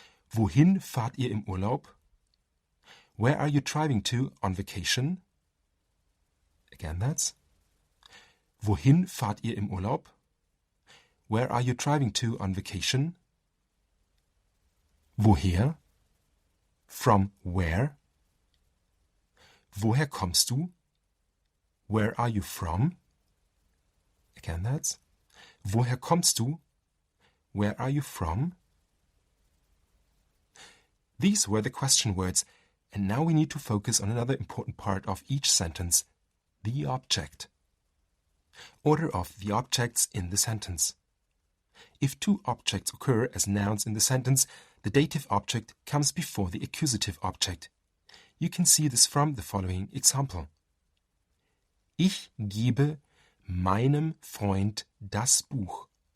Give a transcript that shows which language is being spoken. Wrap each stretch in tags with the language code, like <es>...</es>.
<de>Wohin fahrt ihr im Urlaub?</de> <en>Where are you driving to on vacation? Again, that's</en> <de>Wohin fahrt ihr im Urlaub?</de> <en>Where are you driving to on vacation?</en> <de>Woher?</de> <en>From where?</en> <de>Woher kommst du?</de> <en>Where are you from? Again, that's</en> <de>woher kommst du?</de> <en>Where are you from? These were the question words, and now we need to focus on another important part of each sentence, the object. Order of the objects in the sentence. If two objects occur as nouns in the sentence, the dative object comes before the accusative object. You can see this from the following example.</en> <de>Ich gebe meinem Freund das Buch.</de>